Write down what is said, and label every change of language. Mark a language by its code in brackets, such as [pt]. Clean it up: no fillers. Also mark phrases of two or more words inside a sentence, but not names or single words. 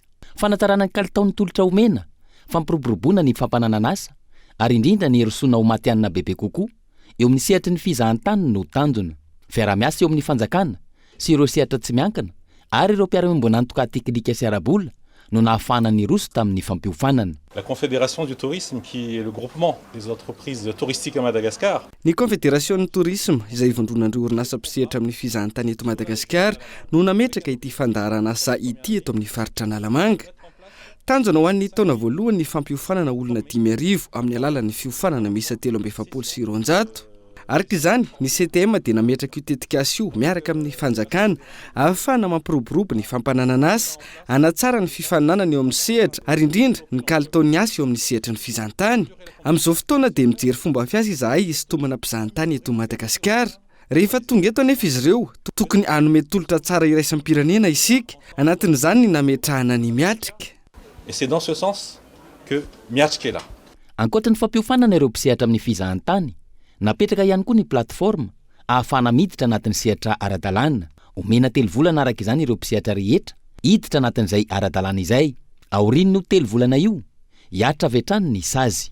[mg] Fanatarana ny kalitaon'ny tolotra omena, fampiroboroboana ny fampananana asa ary indrindra ny rosona ho matianina bebe kokoa eo amin'ny sehatry ny fizahantany no tanjona. Fiara-miasa eo amin'ny fanjakana sy ireo sehatra tsy miankina ary ireo mpiara-miombona antoka teknika sy arabola no nahafahana ny roso tamin'ny fampiofanana. [fr] La Confédération du Tourisme, qui est le groupement des entreprises touristiques à Madagascar. [mg] Ny Confédération du Tourisme, izay ivondronan'ireo orinasa mpisehatra amin'ny fizahantany eto Madagasikara, no nametraka ity fandaharana asa ity eto amin'ny faritra Analamanga. Tanjona ho an'ny taona voalohany ny fampiofanana olona 5,000 amin'ny alalan'ny fiofanana miisa 370 sy 200. araka izany ny CTM dia nametraka io tetikasa io miaraka amin'ny fanjakana ahafahana mampiroborobo ny fampananana azy anatsara ny fifaninanana eo amin'ny sehatra ary indrindra ny kalitaon'ny asa eo amin'ny sehatra ny fizahantany. Amin'izao fotoana dia mijery fomba fiasa izahay isintomana mpizahantany eto Madagasikara. Rehefa tonga eto anefa izy ireo tokony hanome tolotra tsara iraisampirenena isika anatin'izany ny nametrahana ny miatrika. [fr] Et c'est dans ce sens que Miatrika est là. [mg] Ankoatra ny fampiofanana ireo mpisehatra amin'ny fizahantany, napetraka ihany koa ny plateforme ahafahana miditra anatin'ny sehatra ara-dalàna. Omena 3 volana araka izany ireo mpisehatra rehetra hiditra anatin'izay ara-dalàna izay. Aorian'io 3 volana io hiatra avy hatrany ny sazy.